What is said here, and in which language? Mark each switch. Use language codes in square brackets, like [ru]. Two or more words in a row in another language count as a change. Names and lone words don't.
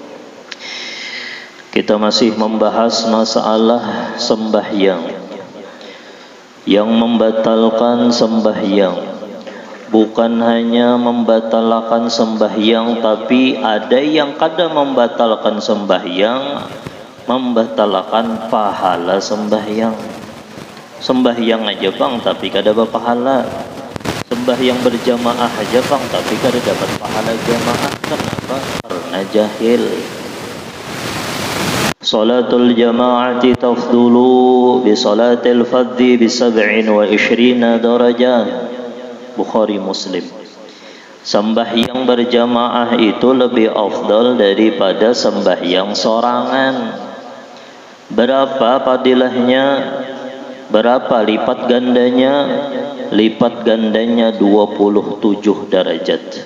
[id] Kita masih membahas masalah sembahyang, yang membatalkan sembahyang. Bukan hanya membatalkan sembahyang, tapi ada yang kadang membatalkan sembahyang, membatalkan pahala sembahyang. [bjn] Sembahyang aja bang, tapi kada berpahala. Sembahyang berjamaah aja bang, tapi kada dapat pahala jamaah. [id] Kenapa? Karena jahil. [ar] صلاة الجماعة تفضل بصلاة الفذ ب 27 درجات. [id] Bukhari Muslim. Sembahyang berjamaah itu lebih afdal daripada sembahyang sorangan. Berapa fadilahnya? Berapa lipat gandanya? Lipat gandanya 27 derajat.